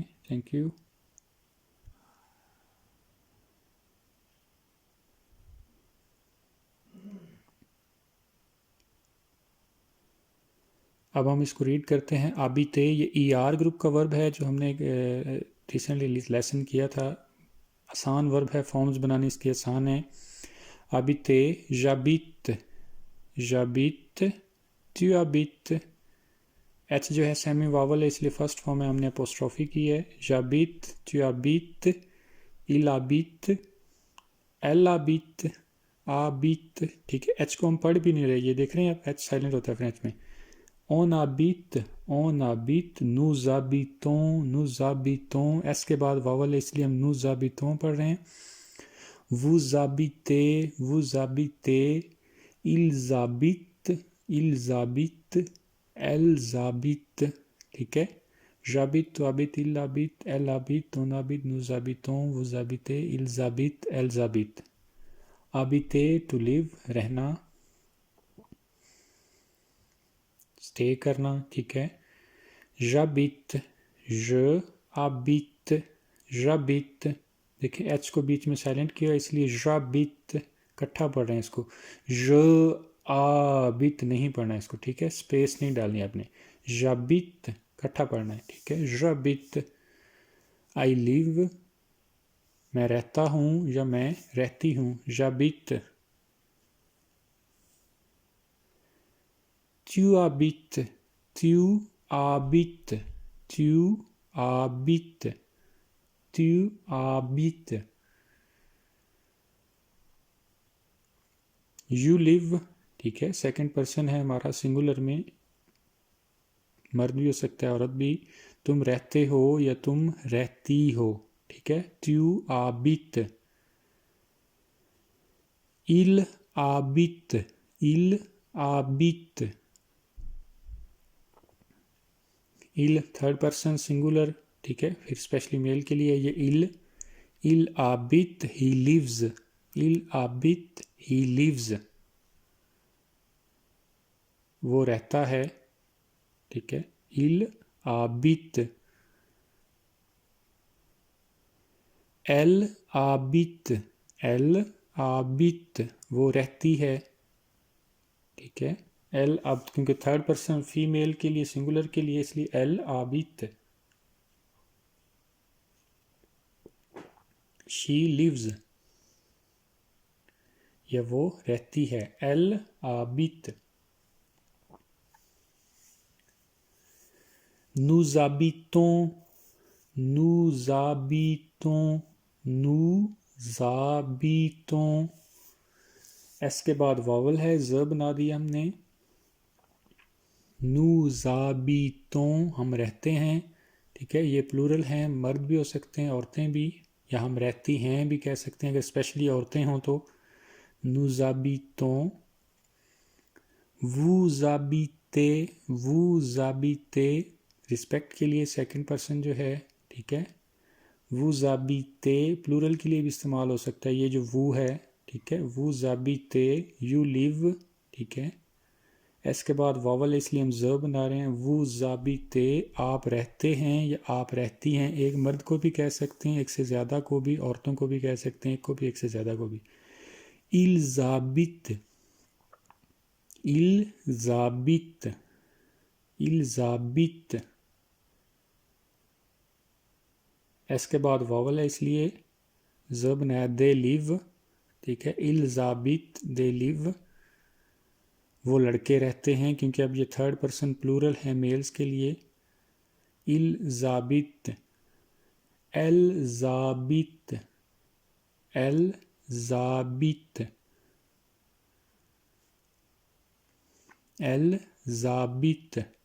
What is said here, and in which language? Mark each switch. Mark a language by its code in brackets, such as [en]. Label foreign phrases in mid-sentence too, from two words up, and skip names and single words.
[hi] थैंक यू। अब हम इसको रीड करते हैं। आबिते, ये ई आर ग्रुप का वर्ब है जो हमने [en] recently lesson [hi] किया था। आसान वर्ब है, फॉर्म्स बनाने इसके आसान है। [fr] habiter, j'habite, j'habite, tu habites। [hi] एच जो है [en] semi vowel [hi] है इसलिए [en] first form [hi] में हमने अपोस्ट्रोफी की है। [fr] जाबित, tu habites, il habite, elle habite, habite, [hi] ठीक है। एच को हम पढ़ भी नहीं रहे, ये देख रहे हैं आप, एच साइलेंट होता है फ्रेंच में। [fr] on habite, on habite, nous habitons, nous habitons। [hi] एस के बाद वावल है इसलिए हम [fr] nous habitons [hi] पढ़ रहे हैं। [fr] vous habitez, vous habitez, ils habitent, ils habitent, elles habitent, [hi] ठीक है। [fr] j'habite, tu habites, il habite, elle habite, on habite, nous habitons, vous habitez, ils habitent, elles habitent। habiter, [en] to live, [hi] रहना, stay करना, ठीक है। [fr] j'habite, je habite, j'habite। [hi] देखिए एच को बीच में साइलेंट किया इसलिए j'habite इकट्ठा पढ़ रहे हैं इसको। [fr] je habite [hi] नहीं पढ़ना है इसको, ठीक है। स्पेस नहीं डालनी आपने। j'habite इकट्ठा पढ़ना है, ठीक है। [fr] j'habite, [en] I live, [hi] मैं रहता हूँ या मैं रहती हूँ। [fr] j'habite, tu habites, tu habites, tu habites, tu habites। [en] you live, [hi] ठीक है, [en] second person [hi] है हमारा, सिंगुलर में, मर्द भी हो सकता है औरत भी। तुम रहते हो या तुम रहती हो, ठीक है। [fr] tu habites, il habite, il habite। [hi] il [en] third person singular, [hi] ठीक है। फिर [en] specially male [hi] के लिए ये [fr] il habite, [en] he lives, [fr] il habite, [en] he lives, [hi] वो रहता है, ठीक है। [fr] il habite, elle habite, elle habite, [hi] वो रहती है, ठीक है। elle, अब क्योंकि [en] third person female [hi] के लिए सिंगुलर के लिए इसलिए [fr] elle habite। [en] she lives, [hi] या वो रहती है। [fr] elle habite। nous habitons, nous habitons, nous habitons। [hi] एस के बाद वावल है, ज बना दिया हमने। [fr] nous habitons, [hi] हम रहते हैं, ठीक है। ये प्लूरल हैं, मर्द भी हो सकते हैं, औरतें भी, या हम रहती हैं भी कह सकते हैं अगर स्पेशली औरतें हों तो। [fr] nous habitons, vous habitez, vous habitez, [hi] रिस्पेक्ट के लिए [en] second person [hi] जो है, ठीक है। [fr] vous habitez [hi] प्लूरल के लिए भी इस्तेमाल हो सकता है, ये जो वो है, ठीक है। [fr] vous habitez, [en] you live, [hi] ठीक है। एस के बाद वावल इसलिए हम ज बना रहे हैं। [fr] vous habitez, [hi] आप रहते हैं या आप रहती हैं। एक मर्द को भी कह सकते हैं, एक से ज़्यादा को भी, औरतों को भी कह सकते हैं, एक को भी, एक से ज़्यादा को भी। [fr] ils habitent, ils habitent, ils habitent। [hi] एस के बाद वावल है इसलिए ज बनाया। [en] they live, [hi] ठीक है। [fr] ils habitent, [en] they live, [hi] वो लड़के रहते हैं, क्योंकि अब ये [en] third person plural [hi] है मेल्स के लिए। [fr] il habite, elle habite, elle habite, elle habite.